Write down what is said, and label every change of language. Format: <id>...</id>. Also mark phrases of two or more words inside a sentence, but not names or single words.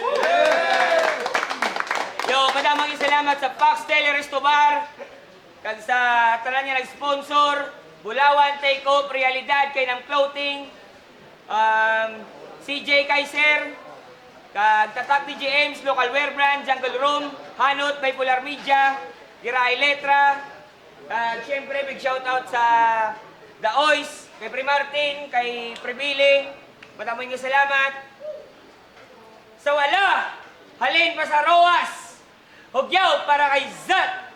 <hil>Yo, madamang salamat sa Foxtel Resto Bar, kag sa tanan niya nag-sponsor, Bulawan Take Off, Realidad kay ng clothing, CJ Kaiser, kag Tatak DJ Ames, Local Wear Brand, Jungle Room, Hanot, Bipolar Media, Giray Letra, kag syempre</hil> <en>big shoutout</en> <hil>sa The Oys, kay Pre Martin, kay Pre Billy, madamang salamat. Sa wala, halin pa sa Roas, hugyaw para kay Zat.</hil>